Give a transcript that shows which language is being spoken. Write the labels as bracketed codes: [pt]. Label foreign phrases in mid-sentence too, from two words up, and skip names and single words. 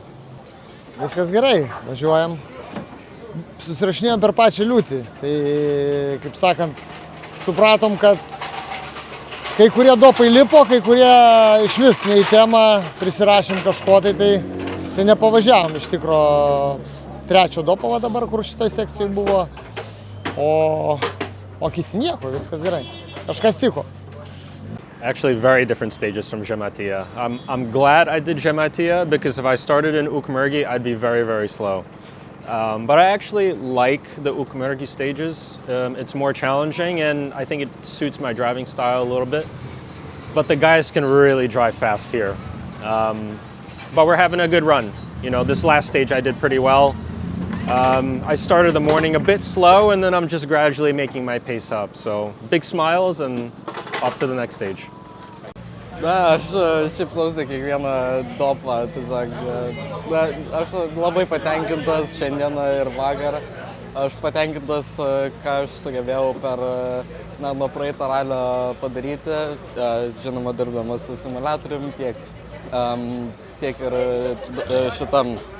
[lt] Viskas gerai, važiuojam, susirašinėjom per pačią liūtį, tai, kaip sakant, supratom, kad kai kurie dopai lipo, kai kurie iš vis ne į temą, prisirašėm kažko, tai nepavažiavom iš tikro trečio dopo dabar, kur šitoj sekcijoj buvo, o kiti nieko, viskas gerai, kažkas tiko. [en] Actually, very different stages from Žemaitija. I'm glad I did Žemaitija because if I started in Ukmergė, I'd be very, very slow. But I actually like the Ukmergė stages. It's more challenging and I think it suits my driving style a little bit. But the guys can really drive fast here. But we're having a good run. You know, this last stage I did pretty well. I started the morning a bit slow and then I'm just gradually making my pace up. So big smiles and off to the next stage. [lt] Na, aš šiaip klausau kiekvieną dopą, tiesiog, na, aš labai patenkintas šiandieną ir vakar. Aš patenkintas, ką aš sugebėjau nuo praeito ralio padaryti, žinoma, dirbdamas su simuliatorium, tiek ir šitam.